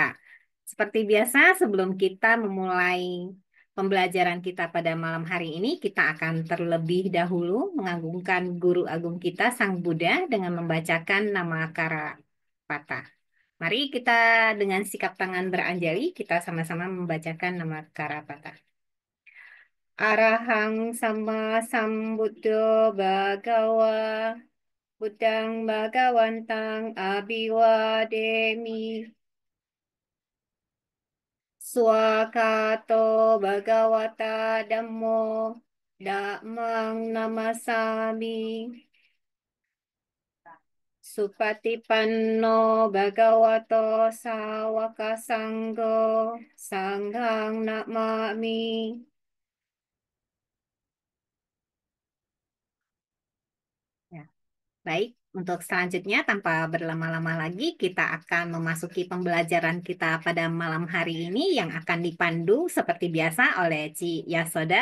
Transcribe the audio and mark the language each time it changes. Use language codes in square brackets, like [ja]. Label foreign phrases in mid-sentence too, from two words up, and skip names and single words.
[id] Seperti biasa, sebelum kita memulai pembelajaran kita pada malam hari ini, kita akan terlebih dahulu mengagungkan Guru Agung kita, Sang Buddha, dengan membacakan nama Kara Patah. Mari kita dengan sikap tangan beranjali, kita sama-sama membacakan nama Kara Patah. [pi] Arahang sama sambuddho bhagawa Buddhang bhagawantang abhiwademi Swakato bhagawata dhammo dhammang namasami Supatipanno bhagavato sawaka sanggo sanghang namami. [id] Ya. Baik, untuk selanjutnya tanpa berlama-lama lagi kita akan memasuki pembelajaran kita pada malam hari ini yang akan dipandu seperti biasa oleh Ci Yasoda.